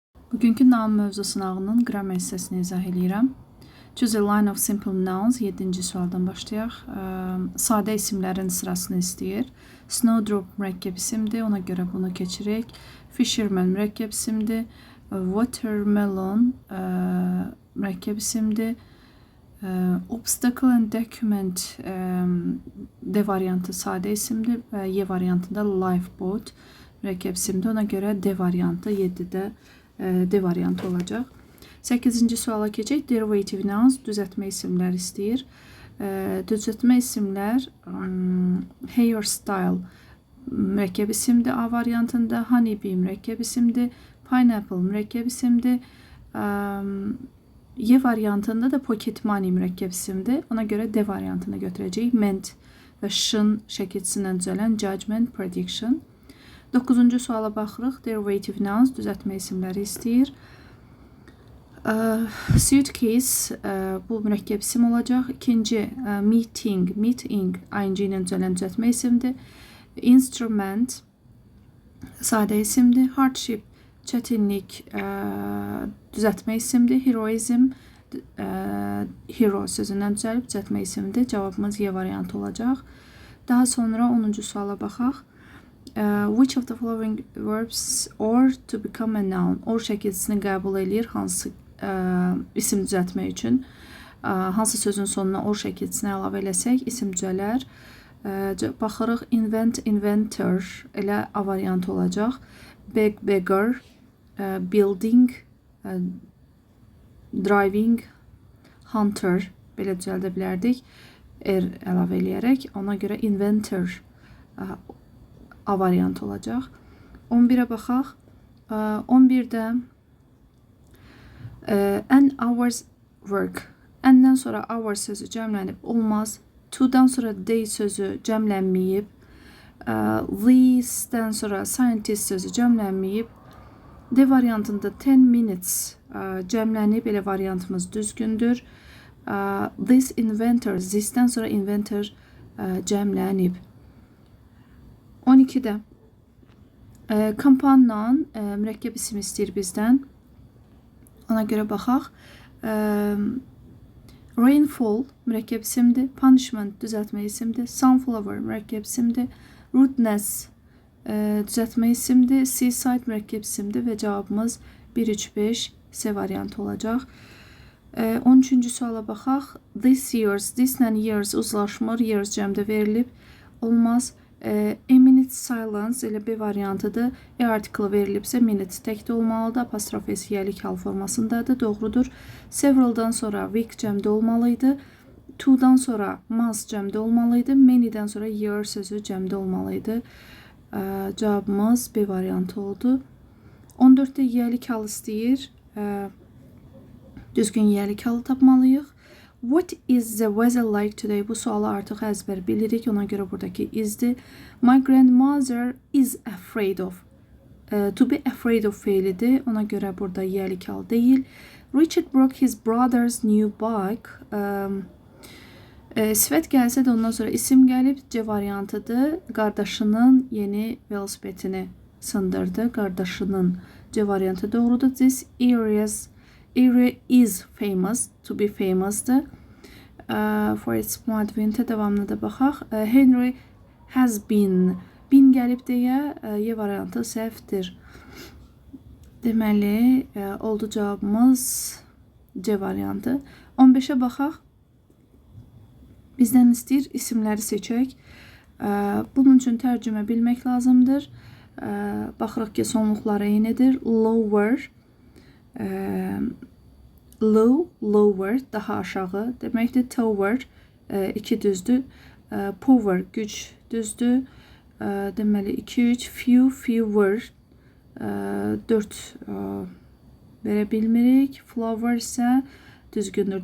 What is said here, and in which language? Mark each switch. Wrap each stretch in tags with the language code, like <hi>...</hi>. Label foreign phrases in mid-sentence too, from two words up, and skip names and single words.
<az>Bugünkü noun mövzu sınavının qrammer hissəsini izah edirəm.</az> <en>Choose a line of simple nouns</en> <az>7-ci sualdan başlayaq. Sadə isimlərin sırasını istəyir. Snowdrop mürəkkəb isimdir, ona görə bunu keçirik. Fisherman mürəkkəb isimdir. Watermelon mürəkkəb isimdir.</az> <en>Obstacle and document</en> <az>D variantı sadə isimdir və Y variantında lifeboat mürəkkəb isimdir. Ona görə D variantı 7-də D variantı olacaq. 8-ci suala keçək.</az> <en>Derivative nouns</en> <az>düzəltmə isimlər istəyir. Düzəltmə isimlər hairstyle mürəkkəb isimdir A variantında, honeybee mürəkkəb isimdir, pineapple mürəkkəb isimdir. Y variantında da</az> <en>pocket money</en> <az>mürəkkəb isimdir. Ona görə D variantını götürəcəyik. Meant və şın şəkilçisindən düzələn</az> <en>judgment, prediction.</en> <az>9-cu suala baxırıq.</az> <en>Derivative nouns</en> <az>düzəltmə isimləri istəyir. Suitcase bu mürəkkəb isim olacaq. İkinci meeting ing ilə düzələn düzəltmə isimdir. Instrument sadə isimdir. Hardship çətinlik düzəltmə isimdir. Heroism hero sözündən düzəlib düzəltmə isimdir. Cavabımız Y variantı olacaq. Daha sonra 10-cu suala baxaq.</az> <en>Which of the following verbs or to become a noun or</en> <az>şəkilçisini qəbul eləyir hansı isim düzəltmək üçün? Hansı sözün sonuna or şəkilçisini əlavə eləsək isim düzələr. Baxırıq</az> <en>invent, inventor</en> <az>elə A variantı olacaq.</az> <en>Beg, beggar, building, driving, hunter</en> <az>belə düzəldə bilərdik. Əlavə eləyərək. Ona görə inventor A variantı olacaq. 11'e baxaq. 11'də</az> <en>an hour's work.</en> <az>An-dən sonra hour sözü cəmlənib olmaz. To-dan sonra day sözü cəmlənməyib. This-dən sonra scientist sözü cəmlənməyib. D variantında 10 minutes cəmlənib. Elə variantımız düzgündür.</az> <en>This inventor,</en> <az>this-dən sonra inventor cəmlənib. 12'də compound mürəkkəb isim istəyir bizdən. Ona görə baxaq. Rainfall mürəkkəb isimdir. Punishment düzəltmə isimdir. Sunflower mürəkkəb isimdir. Rudeness düzəltmə isimdir. Seaside mürəkkəb isimdir və cavabımız 1, 3, 5 C variantı olacaq. 13-cü suala baxaq.</az> <en>This years,</en> <az>this-lə years uzlaşmır. Years cəmdə verilib. Olmaz.</az> <en>A minute silence</en> <az>elə B variantıdır. Article verilibsə minute təkdə olmalıdır. Apostrof S yəlik hal formasındadır. Doğrudur. Several'dan sonra week cəmdə olmalıydı. To-dan sonra month cəmdə olmalıydı. Many-dən sonra year sözü cəmdə olmalıydı. Cavabımız B variantı oldu. 14'də yəlik hal istəyir. Düzgün yəlik halı tapmalıyıq.</az> <en>What is the weather like today?</en> <az>Bu sualı artıq əzbər bilirik. Ona görə buradakı isdir.</az> <en>My grandmother is afraid of. To be afraid of feilidir.</en> <az>Ona görə burada yəlik hal deyil.</az> <en>Richard broke his brother's new bike.</en> <az>Sifət gəlsə də ondan sonra isim gəlib. C variantıdır. Qardaşının yeni velosipedini sındırdı. Qardaşının C variantı doğrudur.</az> <en>This area is famous, to be famous'dır. For its advent'e</en> <az>devamlı da baxaq.</az> <en>Henry has been.</en> <az>Bin gəlib deyə Y variantı səhvdir. Deməli, oldu cavabımız C variantı. 15'e baxaq. Bizdən istəyir isimləri seçək. Bunun üçün tərcümə bilmək lazımdır. Baxırıq ki, sonluqları eynidir.</az> <en>Lower, low, lower</en> <az>daha aşağı deməkdir. Tower 2 düzdür. Power güc düzdür. Deməli 2, 3,</az> <en>few, fewer</en> <az>4 verə bilmirik. Flower isə düzgündür.</az>